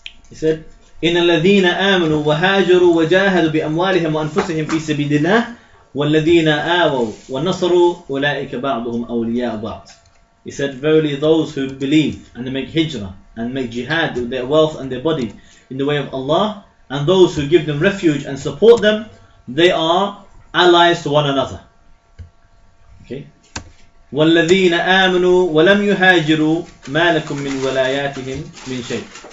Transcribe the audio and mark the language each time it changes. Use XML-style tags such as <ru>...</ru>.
<en>He said,</en> <ar>إن الذين آمنوا وهاجروا وجاهدوا بأموالهم وأنفسهم في سبيل الله والذين آووا ونصروا أولئك بعضهم أولياء بعض.</ar> <en>He said, verily those who believe and they make hijrah and make jihad with their wealth and their body in the way of Allah, and those who give them refuge and support them, they are allies to one another. Okay.</en> <ar>والذين آمنوا ولم يهاجروا ما لكم من ولاياتهم من شيء.</ar>